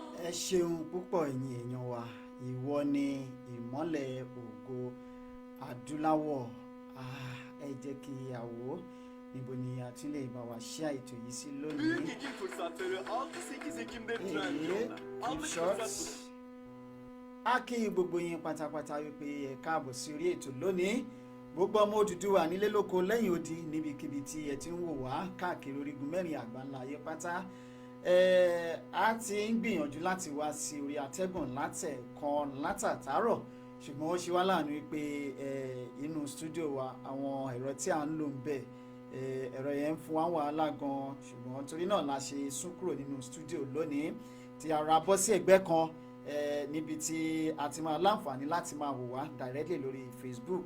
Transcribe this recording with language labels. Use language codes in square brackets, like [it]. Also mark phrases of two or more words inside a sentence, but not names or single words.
[yo] ṣeun púpọ̀ ẹ̀yin èèyàn wa ìwọ ni ìmọ́lẹ̀ ògo adúláwọ̀. Ẹ jẹ́ kí a wò ó níbo ni a tún lè bá wa ṣe ètò yìí sí lónìí. [tr] Büyük Ekim fırsatları 6-8 Ekim'de Trendyol'da. Anlık fırsat budur. [yo] A kí gbogbo yín pátápátá wípé ẹ káàbọ̀ sí orí ètò lónìí. Gbogbo ọmọ Odùduwà nílé lóko lẹ́yìn odi níbikíbi tí ẹ ti ń wò wá káàkiri orígun mẹ́rin àgbáńlá ayé pátá. A ti ń gbìyànjú láti wá sí orí atẹ́gùn látàtàárọ̀, ṣùgbọ́n ó ṣe wá láàánú wípé inú stúdíò wa àwọn ẹ̀rọ tí à ń lò ń bẹ̀ ẹ̀rọ yẹn ń fún wa wàhálà gan, ṣùgbọ́n torí náà la ṣe sún kúrò nínú stúdíò lónìí tí a ra bọ́ sí ẹ̀gbẹ́ kan níbi tí a ti máa láǹfààní láti máa wò wá directly lórí Facebook.